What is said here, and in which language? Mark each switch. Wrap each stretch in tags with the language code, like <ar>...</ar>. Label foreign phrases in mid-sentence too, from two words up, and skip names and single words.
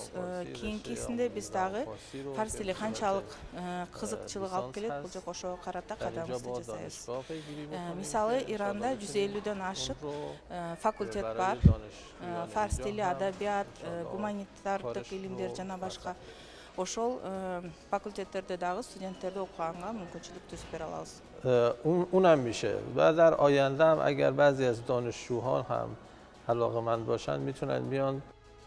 <ky>Кийинкисинде биз дагы фарс тили канчалык кызыкчылык алып келет, бул жок ошого карата кадамыбызды жасайбыз. Мисалы, Иранда 150дөн ашык факультет бар. Фарс тили, адабият, гуманитардык илимдер жана башка. Ошол факультеттерде дагы студенттерди окуганга мүмкүнчүлүк түзүп бере алабыз.</ky> <fa>اونم میشه و در آینده هم اگر بعضی از دانشجوها هم علاقه‌مند باشن میتونن بیان</fa>